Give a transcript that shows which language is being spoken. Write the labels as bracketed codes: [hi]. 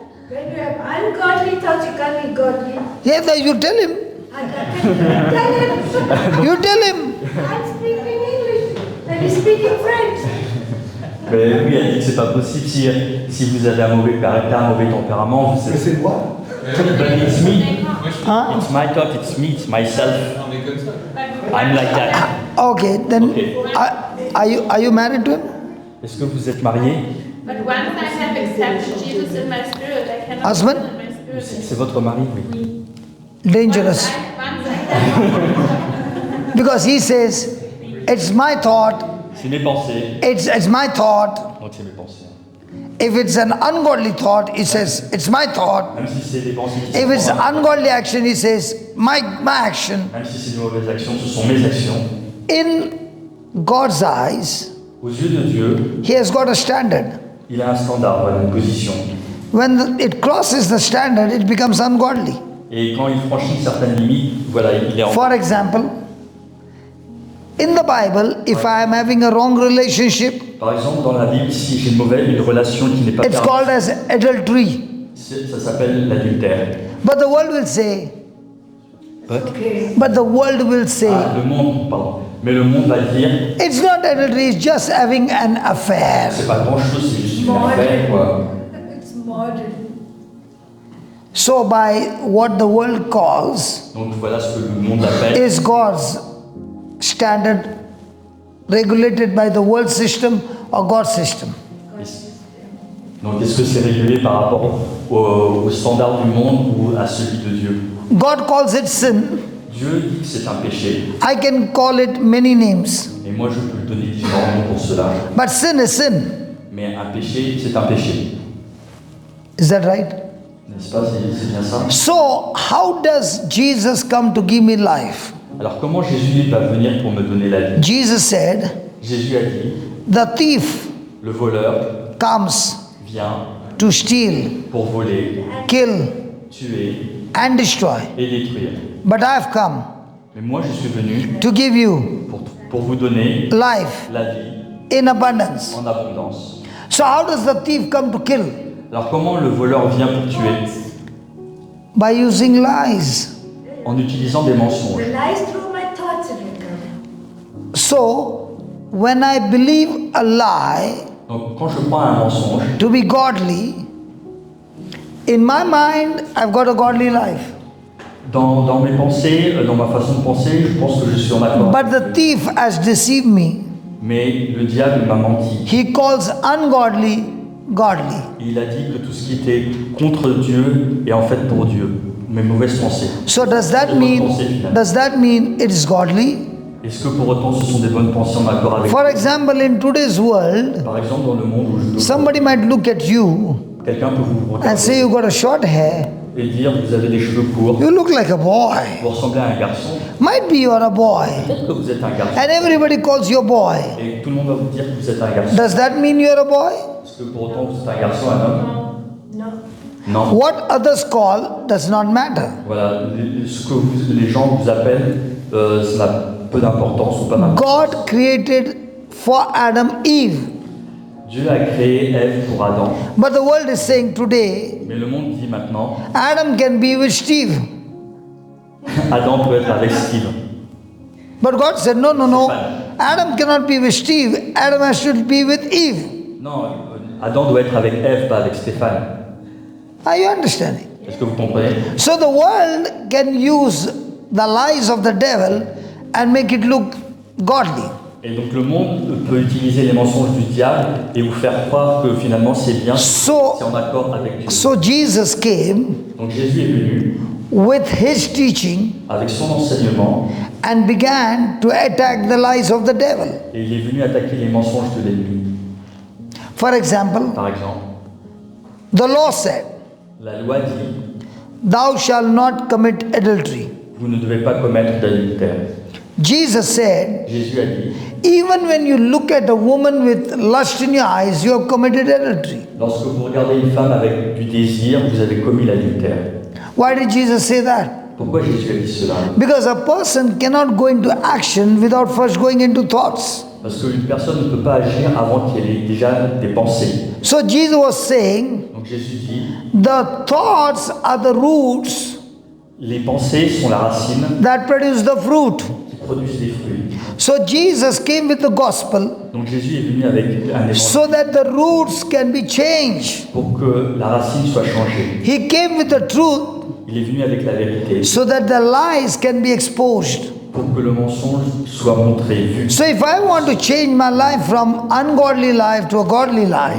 [en] When you have ungodly thoughts, you can't be godly. Yeah, then you tell him. Tell him. You tell him. I'm speaking English. Then he's speaking French. [fr] Mais oui, elle dit que c'est pas possible si vous avez un mauvais caractère, un mauvais tempérament. Vous savez. C'est moi. [en] But it's me. Huh? It's my thought. It's me. It's myself. [fr] On est comme ça. [en] I'm like that. Okay, then Okay. are you married to him? [fr] Est-ce que vous êtes marié? [en] But once I have accepted Jesus in my spirit, I cannot Husband? in my spirit. [fr] C'est votre mari, oui. [en] Dangerous. Once I Because he says, it's my thought, [fr] C'est mes pensées. [en] it's my thought. [fr] Donc c'est mes pensées. [en] If it's an ungodly thought, he says, it's my thought. [fr] Même si c'est des pensées qui [en] If [fr] sont [en] it's [fr] pas- [en] ungodly action, he says, my action. [fr] Même si c'est de mauvaises actions, ce sont mes actions. [en] In God's eyes, [fr] Aux yeux de Dieu, [en] he has got a standard. [fr] il a un standard, voilà, une position. [en] When it crosses the standard, it becomes ungodly. [fr] Et quand il franchit certaines limites, voilà, il est en... [en] For example, in the Bible, if I am having a wrong relationship, [fr] Par exemple, dans la Bible, si j'ai une relation qui n'est pas [en] it's called as adultery. [fr] ça s'appelle l'adultère. [en] But the world will say, Okay. but the world will say, [fr] Le monde, pardon. Mais le monde va dire, [en] it's not adultery, it's just having an affair. [fr] c'est pas grand-chose, c'est juste une affaire, quoi. [en] It's modern. So by what the world calls [fr] Donc voilà ce que le monde appelle. [en] is God's standard regulated by the world system or God's system. [fr] Donc est-ce que c'est régulé par rapport au standard du monde ou à celui de Dieu? [en] God calls it sin. [fr] Dieu dit que c'est un péché, [en] I can call it many names. [fr] et moi je peux donner différents noms pour cela. [en] But sin is sin. [fr] Mais un péché, c'est un péché. [en] Is that right? [fr] N'est-ce pas? C'est bien ça. [en] So how does Jesus come to give me life? [fr] Alors comment Jésus va venir pour me donner la vie? [en] Jesus said, [fr] Jésus a dit, [en] the thief [fr] le voleur [en] comes [fr] vient [en] to steal, [fr] pour voler, [en] kill, [fr] tuer [en] and destroy. [fr] et détruire. [en] But I have come [fr] Mais moi je suis venu [en] to give you [fr] pour vous donner [en] life [fr] la vie [en] in abundance. [fr] en abondance. [en] So how does the thief come to kill? [fr] Alors comment le voleur vient pour tuer? [en] By using lies. [fr] En utilisant des mensonges. [en] The lies through my thoughts. So, when I believe a lie [fr] Donc quand je crois à un mensonge, [en] to be godly, in my mind, I've got a godly life. [fr] dans mes pensées, dans ma façon de penser, je pense que je suis en accord. [en] But the thief has deceived me. [fr] Mais le diable m'a menti. [en] He calls ungodly godly. [fr] Il a dit que tout ce qui était contre Dieu est en fait pour Dieu. Mes mauvaises pensées. [en] So does that mean it is godly? [fr] Est-ce que pour autant ce sont des bonnes pensées en accord avec [en] For [fr] Dieu? [en] example, in today's world, [fr] Par exemple, dans le monde où je [en] somebody might look at you [fr] quelqu'un peut vous [en] and say [fr] regarder [en] you got a short hair. [fr] et dire vous avez des cheveux courts, [en] You look like a boy. [fr] vous ressemblez à un garçon. [en] Might be you are a boy. [fr] Peut-être que vous êtes un garçon. [en] And everybody calls you a boy. [fr] Et tout le monde va vous dire que vous êtes un garçon. [en] Does that mean you are a boy? [fr] Est-ce que pour autant vous êtes un garçon, un homme? [en] No. [fr] Non. [en] What others call does not matter. [fr] Voilà, ce que les gens vous appellent, ça n'a peu d'importance ou pas d'importance. [en] God created for Adam Eve. [fr] Dieu a créé Ève pour Adam. [en] But the world is saying today, [fr] Mais le monde dit maintenant, [en] Adam can be with Steve. [fr] Adam peut être avec Steve. [en] But God said, no. Adam cannot be with Steve. Adam has to be with Eve. [fr] Non, Adam doit être avec Ève, pas avec Stéphane. [en] Are you understanding? [fr] Est-ce que vous comprenez? [en] So the world can use the lies of the devil and make it look godly. [fr] Et donc le monde peut utiliser les mensonges du diable et vous faire croire que finalement c'est bien, c'est en accord avec Dieu. [en] So Jesus came [fr] Donc Jésus est venu [en] with his teaching [fr] avec son enseignement [en] and began to attack the lies of the devil. [fr] et il est venu attaquer les mensonges de l'ennemi. [en] For example, [fr] Par exemple, [en] the law said, [fr] la loi dit, [en] thou shalt not commit adultery. [fr] vous ne devez pas commettre d'adultère. [en] Jesus said, [fr] Jésus a dit, [en] even when you look at a woman with lust in your eyes, you have committed adultery. [fr] lorsque vous regardez une femme avec du désir, vous avez commis l'adultère. [en] Why did Jesus say that? [fr] Pourquoi Jésus a dit cela? [en] Because a person cannot go into action without first going into thoughts. [fr] Parce qu'une personne ne peut pas agir avant qu'elle ait déjà des pensées. [en] So Jesus was saying, [fr] Donc Jésus dit, [en] the thoughts are the roots [fr] les pensées sont la racine [en] that produce the fruit. [fr] qui produisent des fruits. [en] So Jesus came with the gospel [fr] Donc Jésus est venu avec un évangile [en] so that the roots can be changed. [fr] pour que la racine soit changée. [en] He came with the truth [fr] Il est venu avec la vérité [en] so that the lies can be exposed. [fr] pour que le mensonge soit montré, vu. [en] So if I want to change my life from ungodly life to a godly life,